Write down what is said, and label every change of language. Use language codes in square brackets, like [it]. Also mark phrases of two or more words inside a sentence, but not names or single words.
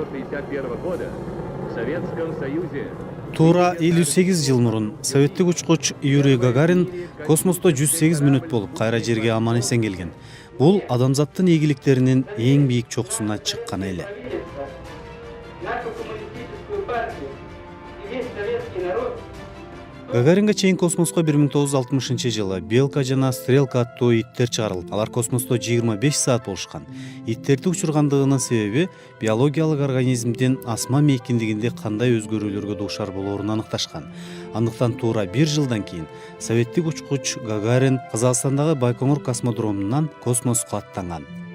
[ru] 1961 года в Советском Союзе [ky] Туура 58 жыл мурун советтик учкуч Юрий Гагарин космосто 108 мүнөт болуп кайра жерге аман эсен келген. Бул адамзаттын ийгиликтеринин эң бийик чокусуна чыккан эле. [ru] Нашу коммунистическую партию и весь советский народ [ky] Гагаринге чейин космоско 1960 жылы Белка жана Стрелка аттуу иттер чыгарылып, алар космосто 25 саат болушкан. Иттерди учургандыгынын себеби биологиялык организмдин асма мейкиндигинде кандай өзгөрүүлөргө дуушар болоорун аныкташкан. Андыктан туура 1 жылдан кийин советтик учкуч Гагарин Казакстандагы Байкоңур космодромунан космоско аттанган.